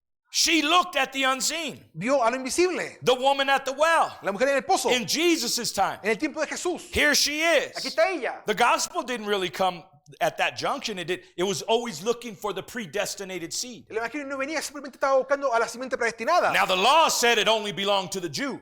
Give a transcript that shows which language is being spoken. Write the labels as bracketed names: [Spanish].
[English] She looked at the unseen. [Spanish] Vio a lo invisible. [English] The woman at the well [Spanish] La mujer en el pozo. [English] in Jesus' time. [Spanish] En el tiempo de Jesús. [English] Here she [Spanish] Aquí [English] is. [Spanish] está ella. [English] The gospel didn't really come at that junction. It was always looking for the predestinated seed. [Spanish] El evangelio no venía, simplemente estaba buscando a la simiente predestinada. [English] Now the law said it only belonged to the Jew.